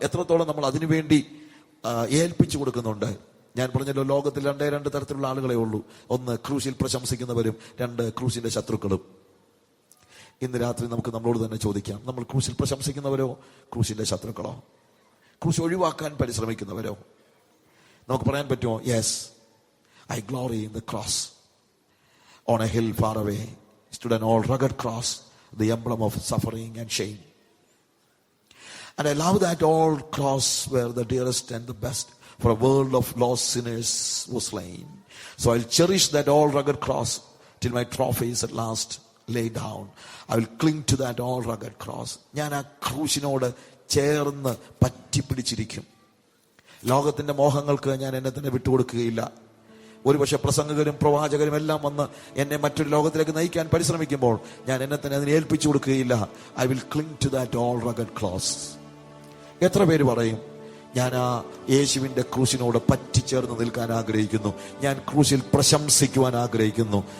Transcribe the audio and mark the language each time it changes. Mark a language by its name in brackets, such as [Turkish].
[Malayalam] എത്രത്തോളം നമ്മൾ അതിനുവേണ്ടി ഏൽപ്പിച്ചു കൊടുക്കുന്നുണ്ട്? ഞാൻ പറഞ്ഞല്ലോ, ലോകത്തിൽ രണ്ട് തരത്തിലുള്ള ആളുകളെ ഉള്ളൂ. ഒന്ന് ക്രൂശിൽ പ്രശംസിക്കുന്നവരും, രണ്ട് ക്രൂശിന്റെ ശത്രുക്കളും. ഇന്ന് രാത്രി നമുക്ക് നമ്മളോട് തന്നെ ചോദിക്കാം, നമ്മൾ ക്രൂശിൽ പ്രശംസിക്കുന്നവരോ ക്രൂശിന്റെ ശത്രുക്കളോ? ക്രൂശ് ഒഴിവാക്കാൻ പരിശ്രമിക്കുന്നവരോ? നമുക്ക് പറയാൻ പറ്റുമോ, [English] Yes, I glory in the cross. On a hill far away stood an old rugged cross, the emblem of suffering and shame. And I love that old cross where the dearest and the best for a world of lost sinners was slain. So I'll cherish that old rugged cross till my trophy is at last laid down. I will cling to that old rugged cross. [Malayalam] ഞാൻ ആ ക്രൂശിനോട് ചേർന്ന് പറ്റിപ്പിടിച്ചിരിക്കും. ലോകത്തിന്റെ മോഹങ്ങൾക്ക് ഞാൻ എന്നെ തന്നെ വിട്ടുകൊടുക്കുകയില്ല. ഒരുപക്ഷെ പ്രസംഗകരും പ്രവാചകരും എല്ലാം വന്ന് എന്നെ മറ്റൊരു ലോകത്തിലേക്ക് നയിക്കാൻ പരിശ്രമിക്കുമ്പോൾ ഞാൻ എന്നെ തന്നെ അതിനെ ഏൽപ്പിച്ചു കൊടുക്കുകയില്ല. [English] I will cling to that old rugged cross. [Malayalam] എത്ര പേര് പറയും, ഞാൻ ആ യേശുവിന്റെ ക്രൂശിനോട് പറ്റിച്ചേർന്ന് നിൽക്കാൻ ആഗ്രഹിക്കുന്നു, ഞാൻ ക്രൂശിൽ പ്രശംസിക്കുവാൻ ആഗ്രഹിക്കുന്നു?